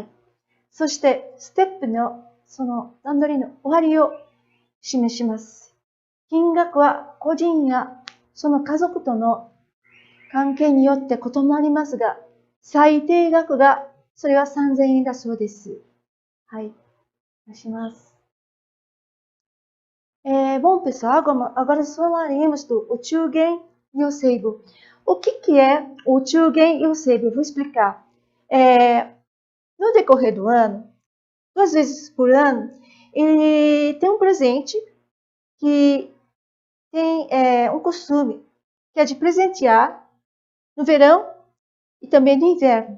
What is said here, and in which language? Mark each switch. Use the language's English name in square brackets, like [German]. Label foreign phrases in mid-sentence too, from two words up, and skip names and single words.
[Japanese] そして、ステップのその段取りの終わりを示します。金額は個人やその家族との関係によって異なりますが、最低額が、それは3000円だそうです。はい。お願いします。 [Portuguese] Bom, pessoal, agora falaremos do Ochugen e o Seibo. O que é o Ochugen e o Seibo? Eu vou explicar. No decorrer do ano, 2 vezes por ano, ele tem um presente que tem um costume, que é de presentear no verão e também no inverno.